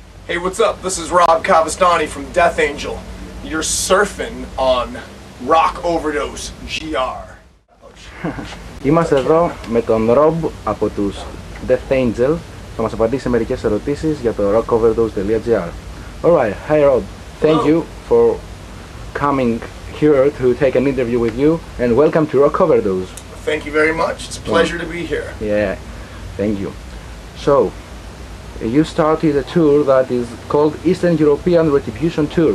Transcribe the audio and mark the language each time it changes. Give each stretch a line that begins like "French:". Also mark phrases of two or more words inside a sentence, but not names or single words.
English: Hey, what's up? This is Rob Cavestany from Death Angel. You're surfing on Rockoverdose.gr.
Greek: Είμαστε εδώ με τον Rob από τους Death Angel. Θα μας απαντήσει σε μερικές ερωτήσεις για το Rockoverdose.gr.
English: Alright, hi Rob. Thank you for coming here to take an interview with you and welcome to Rockoverdose. Thank you very much. It's a pleasure to be here. Yeah, thank you. So, you started a tour that is called Eastern European Retribution Tour.